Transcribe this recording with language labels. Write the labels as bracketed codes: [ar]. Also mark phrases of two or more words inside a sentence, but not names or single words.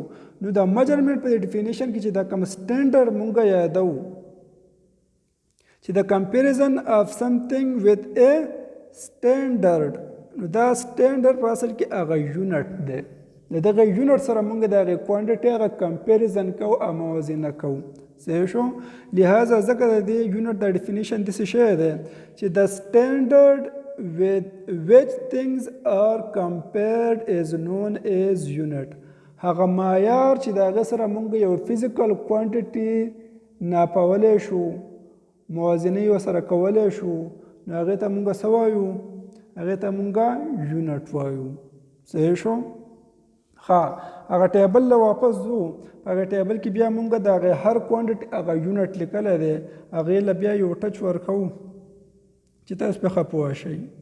[ps] نو دا میجرمنټ په ډیفینیشن کې چې دا کوم سټینډرډ موږ یادو چې د [en] comparison of something with a standard [ps] نو دا سټینډرډ په اصل کې هغه یونټ دی. د دغه یونټ سره موږ د هغې کوانټیټي هغه کمپیریزن کوو او موازنه کوو. صحیح شو لہذا ځکه د دې یونټ د ډیفینیشن داسې شوی دی چې د سټینډرډ [en] with which things are compared is known as unit. [ps] هغه معیار چې د هغه سره موږ یو [en] physical quantity [ps] ناپولی شو موازنه یې ورسره کولی شو نو هغې ته موږ څه وایو هغې ته موږ یونټ وایو. صحیح شو ښه هغه ټیبل له واپس ځو په هغه ټیبل کې بیا موږ د هغې هر کوانټیټي هغه یونټ لیکلی دی هغې له بیا یو ټچ ورکوو چې تاسو پې ښه پوه شئ.